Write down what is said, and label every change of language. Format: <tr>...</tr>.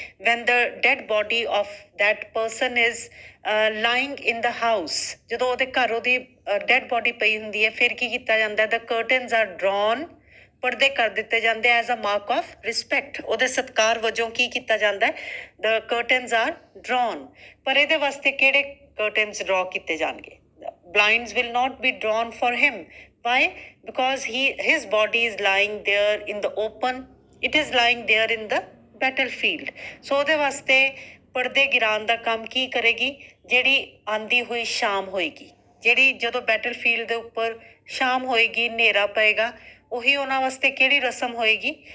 <en>when the dead body of that person is lying in the house,</en> <pa>ਜਦੋਂ ਉਹਦੇ ਘਰ ਉਹਦੀ ਡੈਡ ਬੋਡੀ ਪਈ ਹੁੰਦੀ ਹੈ, ਫਿਰ ਕੀ ਕੀਤਾ ਜਾਂਦਾ?</pa> <en>the curtains are drawn,</en> <pa>ਪਰਦੇ ਕਰ ਦਿੱਤੇ ਜਾਂਦੇ</pa> <en>as a mark of respect,</en> <pa>ਉਹਦੇ ਸਤਿਕਾਰ ਵਜੋਂ ਕੀ ਕੀਤਾ ਜਾਂਦਾ ਹੈ?</pa> <en>the curtains are drawn.</en> <pa>ਪਰ ਇਹਦੇ ਵਾਸਤੇ ਕਿਹੜੇ curtains draw ਕੀਤੇ ਜਾਣਗੇ?</pa> <en>blinds will not be drawn for him. Why? Because his body is lying there in the open. It is lying there in the battlefield.</en> <pa>So ਉਹਦੇ ਵਾਸਤੇ ਪਰਦੇ ਗਿਰਾਉਣ ਦਾ ਕੰਮ ਕੀ ਕਰੇਗੀ? ਜਿਹੜੀ ਆਂਦੀ ਹੋਈ ਸ਼ਾਮ ਹੋਏਗੀ, ਜਿਹੜੀ ਜਦੋਂ ਬੈਟਲਫੀਲਡ ਦੇ ਉੱਪਰ ਸ਼ਾਮ ਹੋਏਗੀ, ਹਨੇਰਾ ਪਏਗਾ, ਉਹੀ ਉਹਨਾਂ ਵਾਸਤੇ ਕਿਹੜੀ ਰਸਮ ਹੋਏਗੀ?</pa>